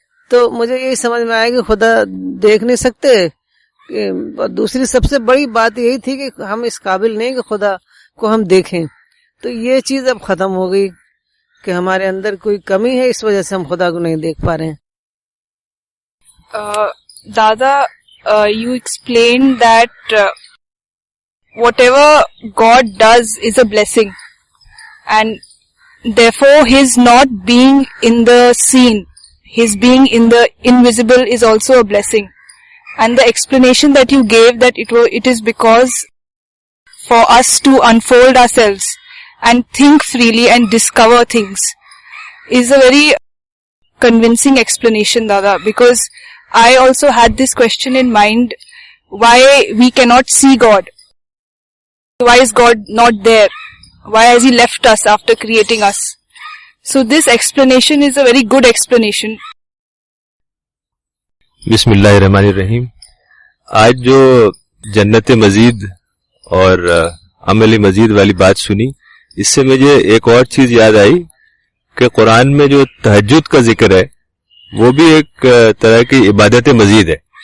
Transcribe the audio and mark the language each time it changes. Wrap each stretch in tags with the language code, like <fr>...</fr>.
<ur>تو مجھے یہی سمجھ میں آیا کہ خدا دیکھ نہیں سکتے. اور دوسری سب سے بڑی بات یہی تھی کہ ہم اس قابل نہیں کہ خدا کو ہم دیکھیں. تو یہ چیز اب ختم ہو گئی کہ ہمارے اندر کوئی کمی ہے, اس وجہ سے ہم خدا کو نہیں دیکھ پا رہے ہیں.</ur> <en>Dada, you explained that whatever God does is a blessing, and therefore his not being in the seen, his being in the invisible is also a blessing. And the explanation that you gave that it is because for us to unfold ourselves and think freely and discover things is a very convincing explanation, Dada, because I also had this question in mind, why we cannot see God. Why is God not there? Why has he left us after creating us? So this explanation is a very good explanation.</en> <ar>بسم اللہ الرحمن الرحیم.</ar> <ur>آج جو جنت مزید اور عمل مزید والی بات سنی, اس سے مجھے ایک اور چیز یاد آئی کہ قرآن میں جو تہجد کا ذکر ہے وہ بھی ایک طرح کی عبادت مزید ہے.</ur>